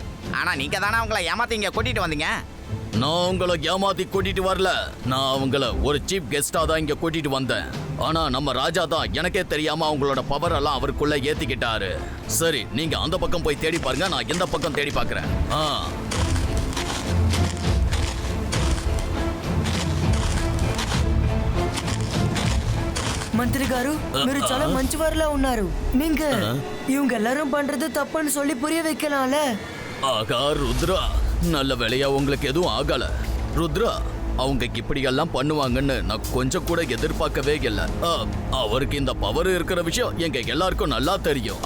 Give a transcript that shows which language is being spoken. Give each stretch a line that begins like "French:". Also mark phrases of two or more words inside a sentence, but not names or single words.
Tamil: ஆனா நீங்க தானே அவங்கள ஏமாத்தி இங்க கூட்டிட்டு வந்தீங்க. நான் உங்களை ஏமாத்தி கூட்டிட்டு வரல. நான் அவங்கள ஒரு
English: chief guest
Tamil: தான் இங்க கூட்டிட்டு வந்தேன். ஆனா நம்ம ராஜா தான் எனக்கே தெரியாம அவங்களோட பவர் எல்லாம் அவருக்குள்ள ஏத்திக்கிட்டாரு. சரி, நீங்க அந்த பக்கம் போய் தேடி பாருங்க, நான் இந்த பக்கம் தேடி பார்க்கறேன்.
Telugu: మంత్రి గారు, మీరు చాలా మంచివారులా ఉన్నారు.
Tamil: நீங்க இவங்க எல்லாரும் பண்றது தப்புன்னு சொல்லி புரிய வைக்கலாம்ல. ஆகா ருத்ரா, நல்ல வேலையா உங்களுக்கு எதுவும் ஆகல. ருத்ரா, அவங்க இப்படியெல்லாம் பண்ணுவாங்கன்னு நான் கொஞ்சம் கூட எதிர்பார்க்கவே இல்லை. அவருக்கு இந்த பவர் இருக்கிற விஷயம் எங்க எல்லாருக்கும் நல்லா தெரியும்.